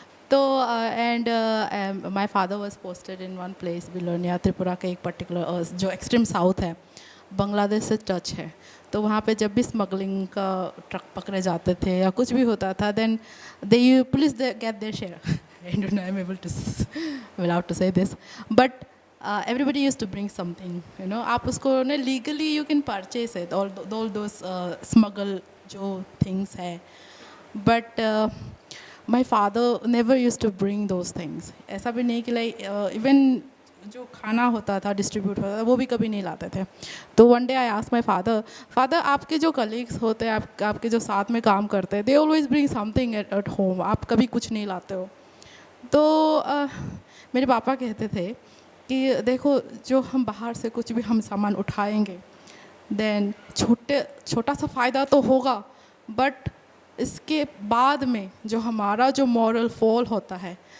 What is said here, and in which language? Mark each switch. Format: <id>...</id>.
<hi>तो</hi> <en>and my father was posted in one place</en> <hi>Belonia, Tripura का एक पर्टिकुलर जो एक्सट्रीम साउथ है, बांग्लादेश से टच है। तो वहाँ पे जब भी स्मगलिंग का ट्रक पकड़े जाते थे या कुछ भी होता था,</hi> <en>Then they police get their share. I don't know, I am able to allowed to say this, but everybody used to bring something, you know.</en> <hi>आप उसको ना</hi> <en>legally you can purchase it, all those smuggle जो things है, but my father never used to bring those things.</en> <hi>ऐसा भी नहीं कि like even जो खाना होता था डिस्ट्रीब्यूट होता था वो भी कभी नहीं लाते थे। तो</hi> <en>one day I asked my father</en> <hi>आपके जो कलीग्स होते हैं, आपके जो साथ में काम करते हैं,</hi> <en>they always bring something at home,</en> <hi>आप कभी कुछ नहीं लाते हो। तो मेरे पापा कहते थे कि देखो, जो हम बाहर से कुछ भी हम सामान उठाएंगे, देन छोटा सा फ़ायदा तो होगा, बट इसके बाद में जो हमारा जो मॉरल फॉल होता है</hi>